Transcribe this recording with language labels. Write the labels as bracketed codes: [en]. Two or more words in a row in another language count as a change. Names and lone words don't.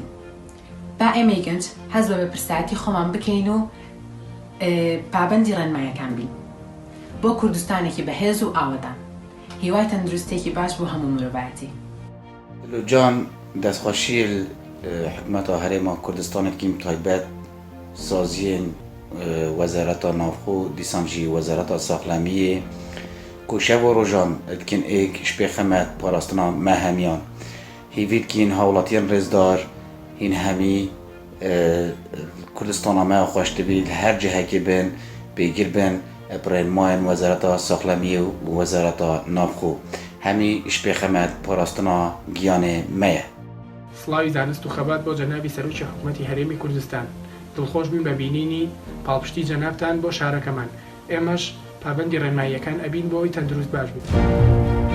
[ckb] با ئێمەی گەنج هەز بە بەپرسایەتی خۆمان بکەین و پابەندی ڕێنماییەکان بین بۆ کوردستانێکی بەهێز و ئاوەدان. هیوای تەندروستێکی باش بۆ هەموو مرۆڤایەتی. [ku] جان دەستخۆشی حکوومەتە هەرێما کوردستانێکی تایبەت سازیên وەزارەتا ناوخۆ دیسان jî wezareta saxlemiyê ku şev û rojan dikin êk ji pê xemet parastina me hemiyan hêvî dikîn hawlatiyên rêzdar hîn hemî Kurdistana me xweş dibî li her cihekê bin pêgir bin rênmayên wezareta saxlemiyê û wezareta navxۆ hemî ji pê xemet parastina giyanê me ye. [ckb] سڵاوی زانست و خەبات بۆ جەنابی سەرۆکی حکوومەتی هەرێمی کوردستان. دڵخۆش بووین بە بینینی پاڵپشتی جەنابتان بۆ شارەکەمان. ئێمەش پابەندی ڕێنماییەکان ئەبین بۆ ئەوەی تەندروست باش بێت.